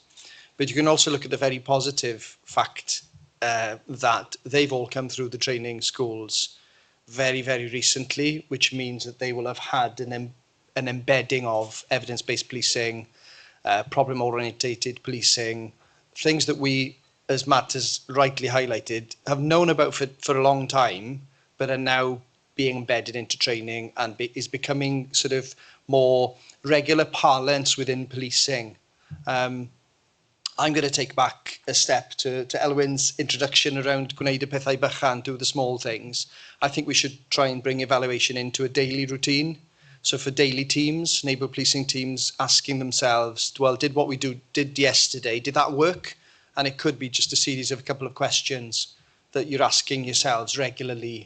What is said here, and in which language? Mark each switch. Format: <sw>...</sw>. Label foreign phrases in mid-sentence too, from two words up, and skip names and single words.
<en>But you can also look at the very positive fact that they've all come through the training schools very, very recently, which means that they will have had an embedding of evidence-based policing, problem-orientated policing, things that we, as Matt has rightly highlighted, have known about for a long time, but are now being embedded into training and is becoming sort of more regular parlance within policing. I'm going to take back a step to Elwyn's introduction around</en> <cy>gwneud y pethau bychan,</cy> <en>do the small things. I think we should try and bring evaluation into a daily routine. So for daily teams, neighbourhood policing teams, asking themselves, well, did what we did yesterday, did that work? And it could be just a series of a couple of questions that you're asking yourselves regularly.</en>